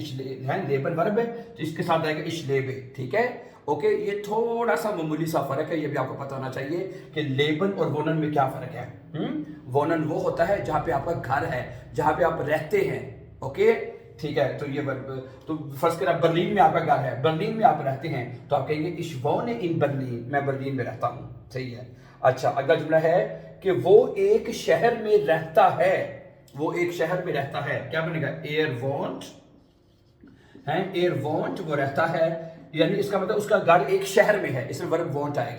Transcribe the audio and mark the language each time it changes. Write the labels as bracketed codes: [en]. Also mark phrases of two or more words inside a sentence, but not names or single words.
[hi] लेबन वर्ब है तो इसके साथ आएगा [de] ich lebe. [hi] ठीक है, ओके, ये थोड़ा सा मामूली सा फर्क है, ये भी आपको पता होना चाहिए कि लेबन और वोनन में क्या फर्क है। वोनन वो होता है जहां पे आपका घर है, जहां पे आप रहते हैं। ओके, ठीक है, तो ये तो फर्स्ट कर बर्लिन में आपका घर है, बर्लिन में आप रहते हैं तो आप कहेंगे [de] ich wohne in Berlin, [hi] मैं बर्लिन में रहता हूं। सही है। अच्छा, अगला जुमला है कि वो एक शहर में रहता है। वो एक शहर में रहता है, क्या बनेगा? [de] er wohnt [hi] वो रहता है, यानी इसका मतलब उसका घर एक शहर में है, इसमें वर्ब वॉन्ट आएगा।